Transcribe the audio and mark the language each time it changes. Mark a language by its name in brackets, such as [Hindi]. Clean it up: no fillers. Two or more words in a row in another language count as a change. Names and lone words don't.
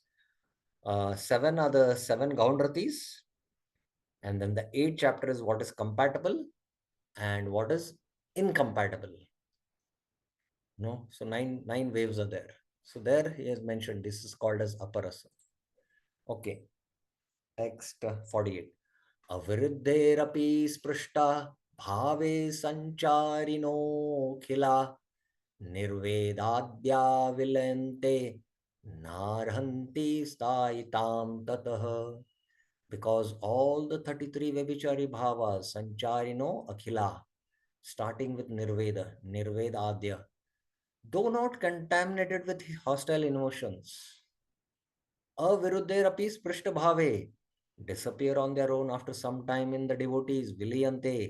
[English] 7 are the 7 Gaunratis, and then the 8th chapter is what is compatible and what is incompatible. So nine waves are there. So there he has mentioned this is called as aparasa. Okay. Text 48. [Sanskrit] Aviruddherapi sprishta bhave sancharino khila nirvedadya vilente narhanti staitam tatah. [English] Because all the 33 Vebhichari bhavas, [Sanskrit] Sancharino Akhila, [English] starting with Nirvedadya, though not contaminated with hostile emotions, [Sanskrit] Aviruddherapi Sprishta Bhave, [English] disappear on their own after some time in the devotees, Viliyante.